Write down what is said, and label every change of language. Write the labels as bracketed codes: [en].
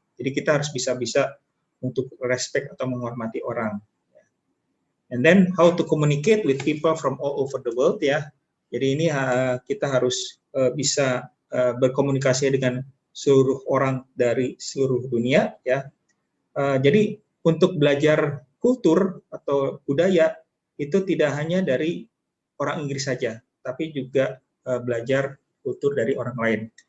[id] Jadi kita harus bisa-bisa untuk respect atau menghormati orang. [en] And then how to communicate with people from all over the world ya. [id] Jadi ini kita harus bisa berkomunikasi dengan seluruh orang dari seluruh dunia ya. Jadi untuk belajar kultur atau budaya itu tidak hanya dari orang Inggris saja, tapi juga belajar kultur dari orang lain.